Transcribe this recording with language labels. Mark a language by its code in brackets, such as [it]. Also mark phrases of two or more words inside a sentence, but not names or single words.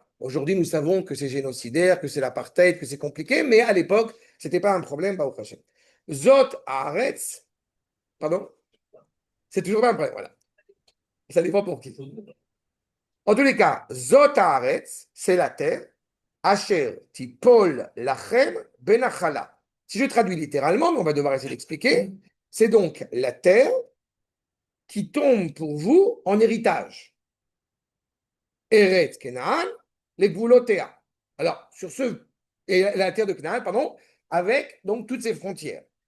[fr] Aujourd'hui, nous savons que c'est génocidaire, que c'est l'apartheid, que c'est compliqué, mais à l'époque, ce n'était pas un problème. [he] ברוך השם. זאת הארץ, [fr] pardon, c'est toujours pas un problème. Voilà. Ça dépend pour qui. En tous les cas, [he] זאת הארץ, [fr] c'est la terre. [he] אשר תפול לכם בנחלה. [fr] Si je traduis littéralement, mais on va devoir essayer d'expliquer, c'est donc la terre qui tombe pour vous en héritage. [he] ארץ כנען, les Gvulotea. [fr] Alors, sur ce, et la terre de Canaan, pardon, avec donc toutes ses frontières.